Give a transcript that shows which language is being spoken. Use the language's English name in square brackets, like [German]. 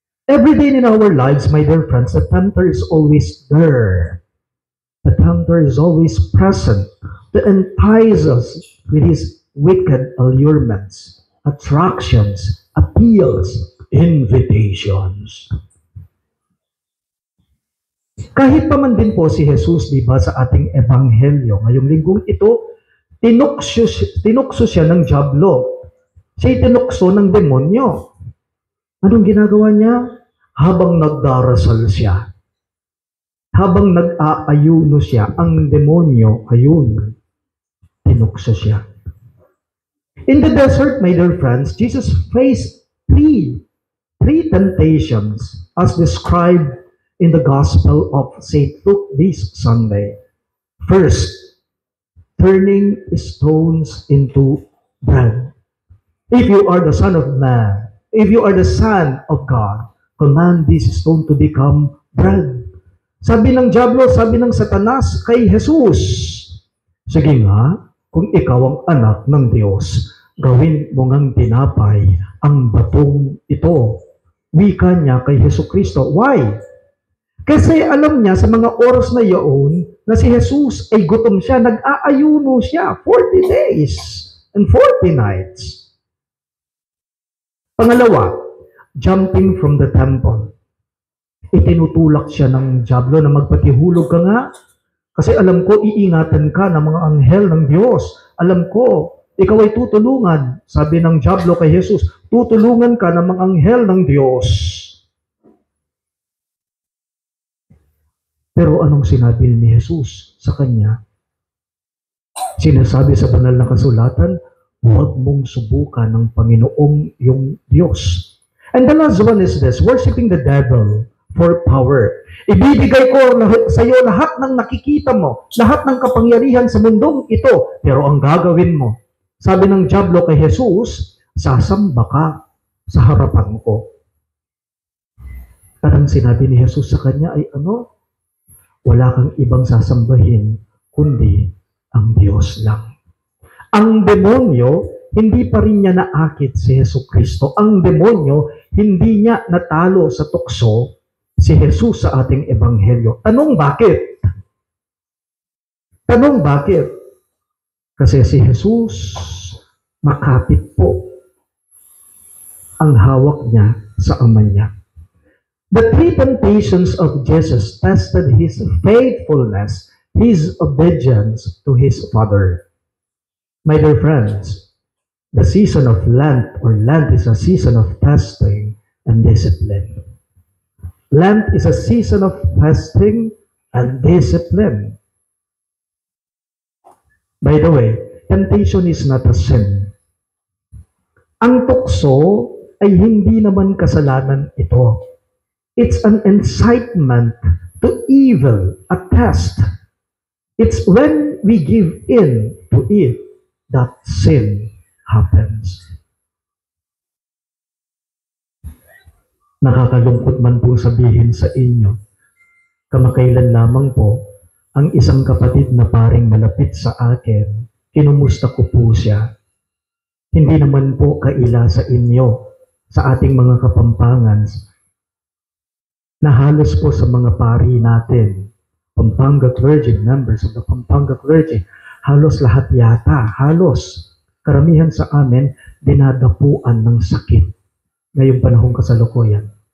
[English] Every day in our lives, my dear friends, the tempter is always there. The tempter is always present to entice us with his wicked allurements, attractions, appeals, invitations. [Filipino] Kahit pa man din po si Jesus, di ba, sa ating ebanghelyo, ngayong linggong ito, tinukso siya ng dyablo. Siya tinukso ng demonyo. Anong ginagawa niya? Habang nagdarasal siya, habang nag-aayuno siya, ang demonyo, ayun, tinukso siya. [English] In the desert, my dear friends, Jesus faced three temptations as described in the Gospel of St. Luke this Sunday. First, turning stones into bread. If you are the Son of Man, if you are the Son of God, command this stone to become bread. [Filipino] Sabi ng diablo, sabi ng Satanas kay Jesus, sige nga, kung ikaw ang anak ng Diyos, gawin mo ngang tinapay ang batong ito. Wika niya kay Jesucristo. [English] Why? [Filipino] Kasi alam niya sa mga oras na iyon na si Jesus ay gutom siya, nag-aayuno siya [English] 40 days and 40 nights. [Filipino] Pangalawa, [English] jumping from the temple. [Filipino] Itinutulak siya ng diablo na magpatihulog ka nga. Kasi alam ko, iingatan ka ng mga anghel ng Diyos. Alam ko, ikaw ay tutulungan. Sabi ng diablo kay Jesus, tutulungan ka ng mga anghel ng Diyos. Pero anong sinabi ni Jesus sa kanya? Sinasabi sa banal na kasulatan, huwag mong subukan ng Panginoong yung Diyos. [English] And the last one is this, worshiping the devil for power. [Filipino] Ibibigay ko sa iyo lahat ng nakikita mo, lahat ng kapangyarihan sa mundong ito, pero ang gagawin mo, sabi ng diablo kay Jesus, sasamba ka sa harapan ko. At ang sinabi ni Jesus sa kanya ay ano? Wala kang ibang sasambahin, kundi ang Diyos lang. Ang demonyo, hindi pa rin niya naakit si Jesucristo. Ang demonyo, hindi niya natalo sa tukso si Jesus sa ating ebanghelyo. Tanong bakit? Tanong bakit? Kasi si Jesus, makapit po ang hawak niya sa ama niya. [English] The three temptations of Jesus tested his faithfulness, his obedience to his Father. My dear friends, the season of Lent, or Lent is a season of fasting and discipline. Lent is a season of fasting and discipline. By the way, temptation is not a sin. [Filipino] Ang tukso ay hindi naman kasalanan ito. [English] It's an incitement to evil, a test. It's when we give in to it that sin happens. [Filipino] Nakakalungkot man po sabihin sa inyo, kamakailan lamang po, ang isang kapatid na paring malapit sa akin, kinumusta ko po siya. Hindi naman po kaila sa inyo, sa ating mga kapampangan, na halos po sa mga pari natin, [English] Pampanga clergy, members of the Pampanga clergy, [Filipino] halos lahat yata, halos karamihan sa amin, dinadapuan ng sakit ngayong panahong kasalukuyan.